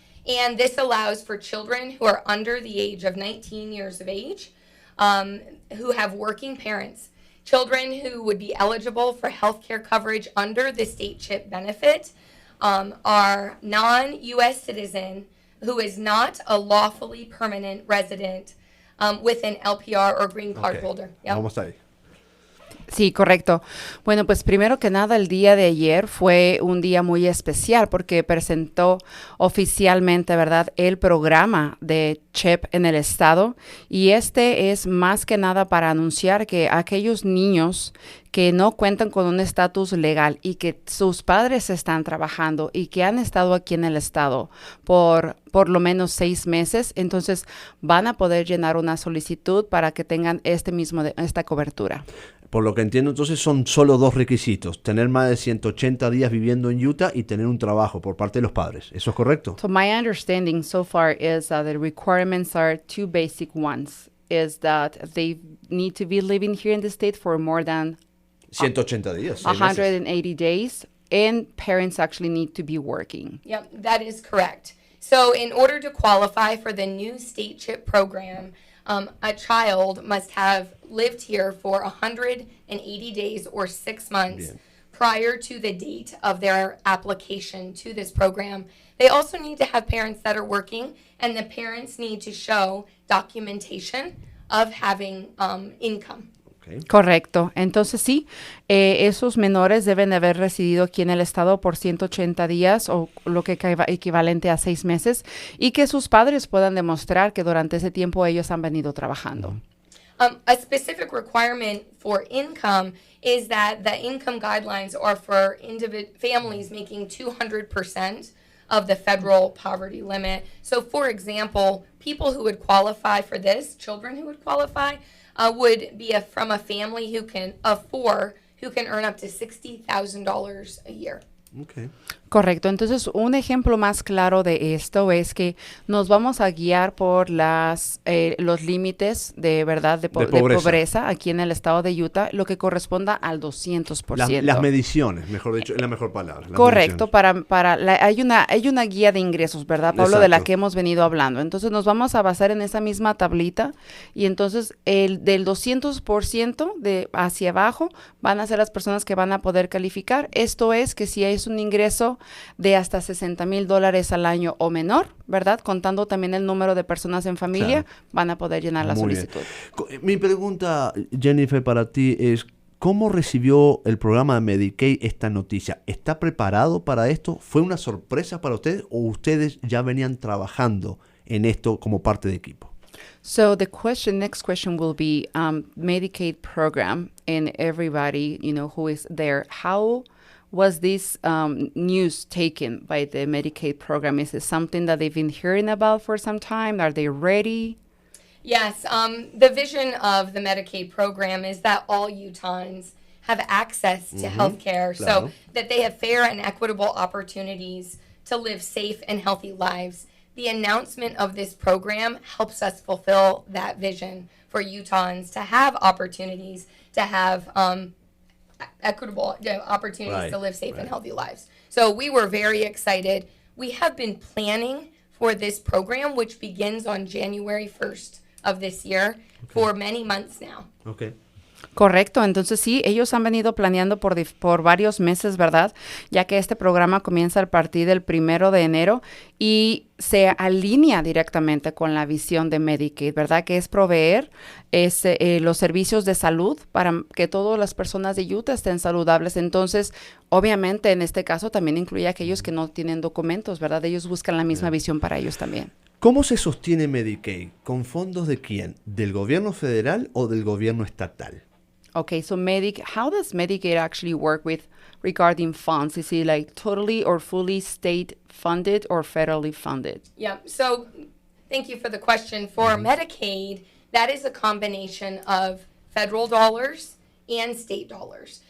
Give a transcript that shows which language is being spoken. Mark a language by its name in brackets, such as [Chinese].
[English] And this allows for children who are under the age of 19 years of age, who have working parents, children who would be eligible for health care coverage under the state CHIP benefit, are non-U.S. citizen who is not a lawfully permanent resident with an LPR or green card holder. Yep. [Spanish] Vamos ahí. Sí, correcto. Bueno, pues primero que nada, el día de ayer fue un día muy especial porque presentó oficialmente, ¿verdad?, el programa de CHIP en el estado, y este es más que nada para anunciar que aquellos niños que no cuentan con un estatus legal y que sus padres están trabajando y que han estado aquí en el estado por lo menos 6 meses, entonces van a poder llenar una solicitud para que tengan esta cobertura. Por lo que entiendo, entonces son solo 2 requisitos: tener más de 180 días viviendo en Utah y tener un trabajo por parte de los padres. ¿Eso es correcto? [English] So my understanding so far is that the requirements are 2 basic ones. Is that they need to be living here in the state for more than [Spanish] 180 días. [English] 180 days, and parents actually need to be working. Yep, that is correct. So in order to qualify for the new state CHIP program, a child must have lived here for 180 days or 6 months prior to the date of their application to this program. They also need to have parents that are working, and the parents need to show documentation of having income. [Spanish] Correcto. Entonces sí, esos menores deben de haber residido aquí en el estado por 180 días o lo que equivalente a 6 meses, y que sus padres puedan demostrar que durante ese tiempo ellos han venido trabajando. [English] A specific requirement for income is that the income guidelines are for families making 200% of the federal poverty limit. So for example, people who would qualify for this, children who would qualify, would be from a family who can earn up to $60,000 a year. Okay. [Spanish] Correcto. Entonces, un ejemplo más claro de esto es que nos vamos a guiar por los límites de pobreza aquí en el estado de Utah, lo que corresponda al 200%. Las mediciones, mejor dicho, es la mejor palabra. Correcto. Hay una guía de ingresos, ¿verdad, Pablo? Exacto. De la que hemos venido hablando. Entonces, nos vamos a basar en esa misma tablita, y entonces del 200% de hacia abajo van a ser las personas que van a poder calificar. Esto es que si es un ingreso de hasta $60,000 al año o menor, ¿verdad? Contando también el número de personas en familia, van a poder llenar la solicitud. Mi pregunta, Jennifer, para ti es, ¿cómo recibió el programa de Medicaid esta noticia? ¿Está preparado para esto? ¿Fue una sorpresa para ustedes o ustedes ya venían trabajando en esto como parte de equipo? [English] So the next question will be Medicaid program and everybody, who is there. How was this news taken by the Medicaid program? Is it something that they've been hearing about for some time? Are they ready? Yes, the vision of the Medicaid program is that all Utahns have access to health care, so that they have fair and equitable opportunities to live safe and healthy lives. The announcement of this program helps us fulfill that vision for Utahns to have opportunities, to have equitable opportunities to live safe and healthy lives. So we were very excited. We have been planning for this program, which begins on January 1st of this year, for many months now. Okay. [Spanish] Correcto, entonces sí, ellos han venido planeando por varios meses, ¿verdad? Ya que este programa comienza a partir del 1 de enero y se alinea directamente con la visión de Medicaid, ¿verdad? Que es proveer los servicios de salud para que todas las personas de Utah estén saludables. Entonces, obviamente, en este caso también incluye a aquellos que no tienen documentos, ¿verdad? Ellos buscan la misma visión para ellos también. ¿Cómo se sostiene Medicaid? ¿Con fondos de quién? ¿Del gobierno federal o del gobierno estatal? [English] Okay, so how does Medicaid actually work regarding funds? Is it like totally or fully state funded or federally funded? Yeah, so thank you for the question. For Medicaid, that is a combination of federal dollars and state dollars.